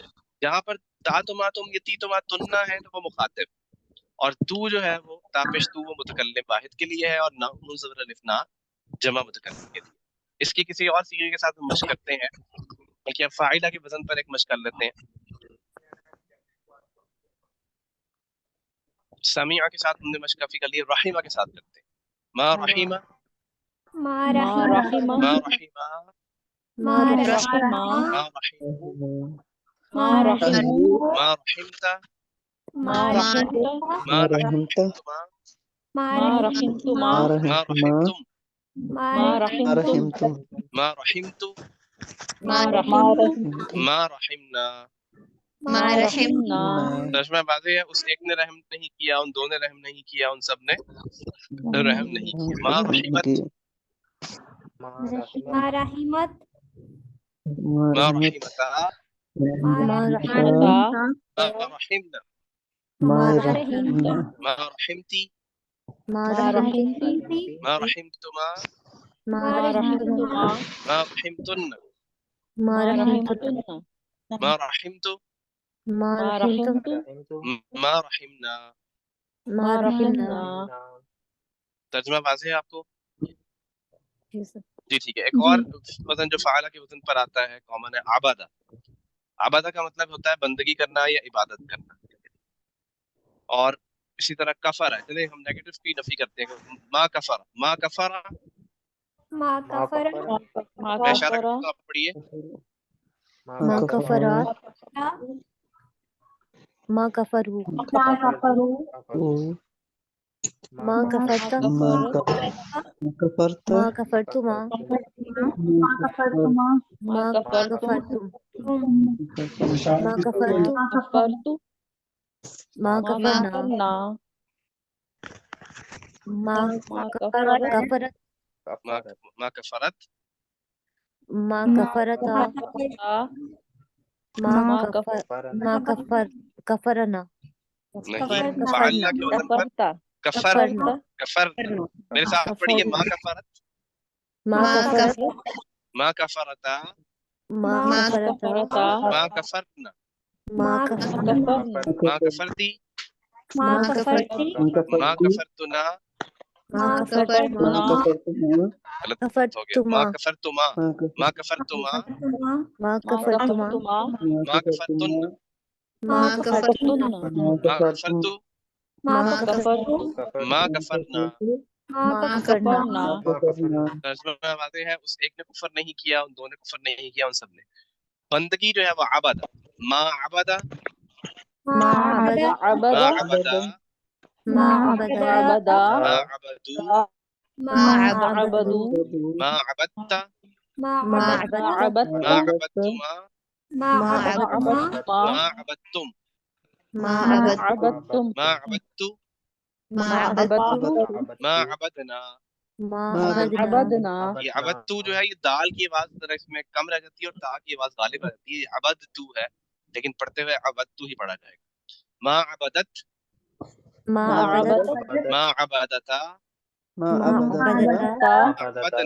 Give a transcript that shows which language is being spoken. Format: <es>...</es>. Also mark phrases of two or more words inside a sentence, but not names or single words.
<hi>जहाँ पर ता तुम ये ती तुन्ना है तो वो मुखातिब, और तू जो है वो तापिश तू वो मुतकल्लिम वाहिद के लिए है, और ना नून ज़बर अलिफ ना जमा मुतकल्लिम के लिए। इसकी किसी और सीगे के साथ हम मश्क करते हैं, बल्कि अब फाइला के वजन पर एक मश्क कर लेते हैं। समीआ के साथ हमने मश्क काफी कर ली, रहीमा के साथ करते हैं।</hi> <ar>ما رحم मा मा रहीमा रहीमा ما رحم मा रहीमा ما رحموا ما رحموا ما رحمت ما رحمت ما رحمتما ما رحمتما ما رحمتم ما رحمتم ما رحمت ما رحمت ما رحمنا. ما رحمنا.</ar> <hi>तर्जुमा वाज़ेह है, उस एक ने रहम नहीं किया, उन दो ने रहम नहीं किया, उन सब ने रहम नहीं किया।</hi> <ar>ما رحمت ما رحمت ما رحمت ما رحمت ما رحمنا ما رحمت ما رحمت मा मा रहीमती रहीमती ما رحمتما मा ما رحمتما ما رحمتن मा मा रहीमतुन रहीमतुन्ना ما رحمت मा मा रहीमतुम रहीमतु ما رحمنا. मा मा रहीमना। रहीमना।</ar> <hi>तर्जुमा वाज़ेह है आपको? जी सर। जी ठीक है। एक और वजन जो फ़ाला के वजन पर आता है, कॉमन है, आबादा। आबादा का मतलब होता है बंदगी करना या इबादत करना। और इसी तरह कफर है, चलिए हम नेगेटिव की नफी करते हैं।</hi> <ar>ما كفر ما كفر मा</ar> <hi>मैं इशारा कफरा करता हूँ, आप पढ़िए।</hi> <ar>ما كفرت ما كفروا ما كفرت ما كفرتما ما كفرتم ما كفرتم ما كفرت कफरतु मा मा कफरना कफरना मा ما كفرت कफरत ما كفرت ما كفرت ما मा كفر ما كفر كفرنا</ar> <hi>नहीं, कफरना फ़ाइला के वजन पर</hi> <ar>कफरता कफर कफरना</ar> <hi>कफर। मेरे साथ पढ़िए।</hi> <ar>ما كفرت ما كفرت ما كفرت मा मा कफरता कफरता ما كفرنا मा मा कफरना कफरना ما كفرت ما كفرت ما كفرتن मा मा कफरतुमा कफरतुना</ar> <hi>गलत हो गया।</hi> <ar>ما كفرتما ما كفرتما मा मा कफरतुमा कफरतुमा ما كفرتن मा कफरतुन्ना ما كفرت मा ما كفرت ما كفرنا. ما كفرنا कफरना।</ar> <hi>तर्जुमा वाज़ेह है, उस एक ने कुफर नहीं किया, उन दो ने कुफर नहीं किया, उन सब ने। बंदगी जो है वो आबादा।</hi> <ar>ما عبد ما عبد मा मा अबदा अबदा ما عبد अबदा ما عبدوا ما عبدوا ما عبدت मा मा अबदा मा अबदता अबदतुमा ما عبدتما मा ما عبدتم मा मा अबदतुम अबदतुम ما عبدت मा मा अबदतु अबदतु ما عبدنا. मा मा अबदना अबदना।</ar> <hi>ये अबदतु जो है, ये दाल की आवाज जरा इसमें कम रह जाती है और ता की आवाज गालिब आ जाती है। अबदतु है, लेकिन पढ़ते हुए अबदतु ही पढ़ा जाएगा।</hi> <ar>ما عبدت मा मा अबदत अबदत ما عبدت ما عبدت ता अबदना</ar>